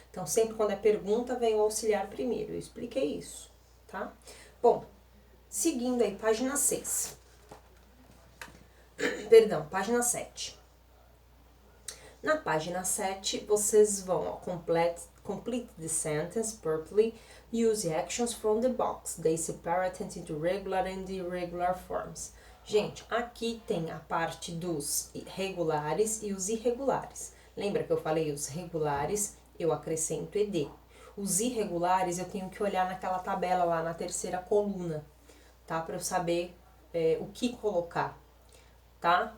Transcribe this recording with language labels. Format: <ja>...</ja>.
<pt>Então, sempre quando é pergunta, vem o auxiliar primeiro. Eu expliquei isso, tá? Bom, seguindo aí, página 6. Perdão, página 7. Na página 7, vocês vão, ó,</pt> <en>complete the sentence properly, use actions from the box. They separate into regular and irregular forms.</en> <pt>Gente, aqui tem a parte dos regulares e os irregulares. Lembra que eu falei os regulares, eu acrescento ed. Os irregulares eu tenho que olhar naquela tabela lá na terceira coluna, tá? Para eu saber o que colocar, tá?</pt>